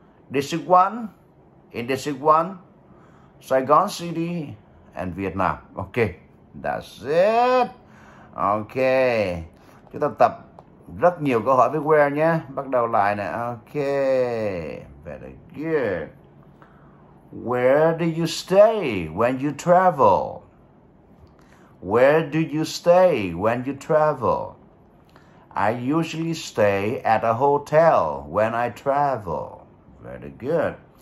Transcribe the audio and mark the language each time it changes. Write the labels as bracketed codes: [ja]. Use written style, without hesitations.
[en] District 1, in District 1, Saigon City, and Vietnam. Okay, that's it. [vi] Okay, chúng ta tập rất nhiều câu hỏi với where nhé. Bắt đầu lại nè. [en] Okay, very good. Where do you stay when you travel? Where do you stay when you travel? I usually stay at a hotel when I travel. Very good.